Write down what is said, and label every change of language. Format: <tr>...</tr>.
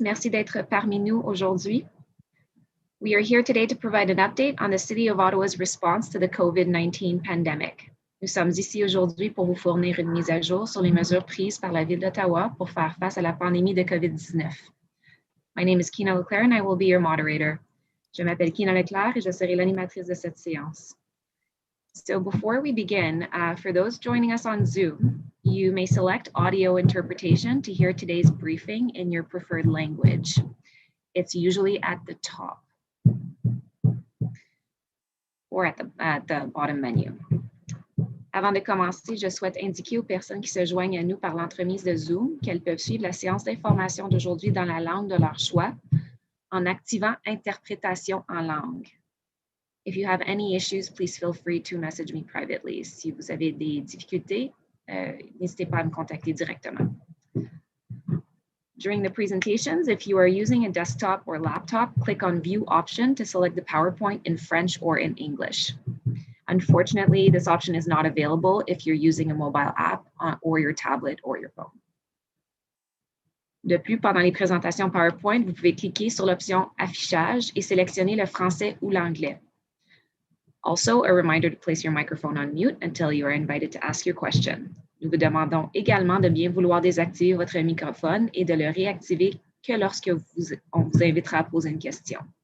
<fr>Merci d'être parmi nous aujourd'hui.</fr> <en>We are here today to provide an update on the City of Ottawa's response to the COVID-19 pandemic.</en> <fr>Nous sommes ici aujourd'hui pour vous fournir une mise à jour sur les mesures prises par la Ville d'Ottawa pour faire face à la pandémie de COVID-19.</fr> <en>My name is Kina Leclerc and I will be your moderator.</en> <fr>Je m'appelle Kina Leclerc et je serai l'animatrice de cette séance.</fr> <en>So before we begin, for those joining us on Zoom, you may select audio interpretation to hear today's briefing in your preferred language. It's usually at the top or at the bottom menu.</en> <fr>Avant de commencer, je souhaite indiquer aux personnes qui se joignent à nous par l'entremise de Zoom qu'elles peuvent suivre la séance d'information d'aujourd'hui dans la langue de leur choix en activant Interprétation en langue.</fr> <en>If you have any issues, please feel free to message me privately.</en> <fr>Si vous avez des difficultés, n'hésitez pas à me contacter directement.</fr> <en>During the presentations, if you are using a desktop or laptop, click on View option to select the PowerPoint in French or in English. Unfortunately, this option is not available if you're using a mobile app or your tablet or your phone.</en> <fr>De plus, pendant les présentations PowerPoint, vous pouvez cliquer sur l'option Affichage et sélectionner le français ou l'anglais.</fr> <en>Also, a reminder to place your microphone on mute until you are invited to ask your question.</en> <fr>Nous vous demandons également de bien vouloir désactiver votre microphone et de le réactiver que lorsque on vous invitera à poser une question.</fr>